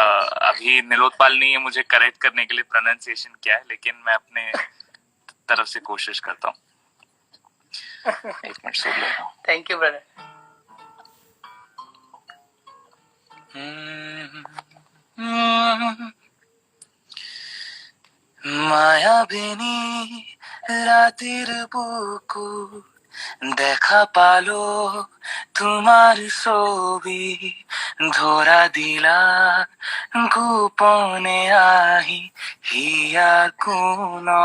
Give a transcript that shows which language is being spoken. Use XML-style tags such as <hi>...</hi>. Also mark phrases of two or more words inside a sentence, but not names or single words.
<hi>अभी निलोत्पाल नहीं है मुझे करेक्ट करने के लिए प्रोनाउंसिएशन क्या है, लेकिन मैं अपने तरफ से कोशिश करता हूँ। एक मिनट सुन लो।</hi> <en>thank you brother.</en> <bn>মায়াবিনী রাতের বুকুর দেখা পালো তোমার ছবি, ধরা দিলা গোপনে আহি হিয়া কোন।</bn>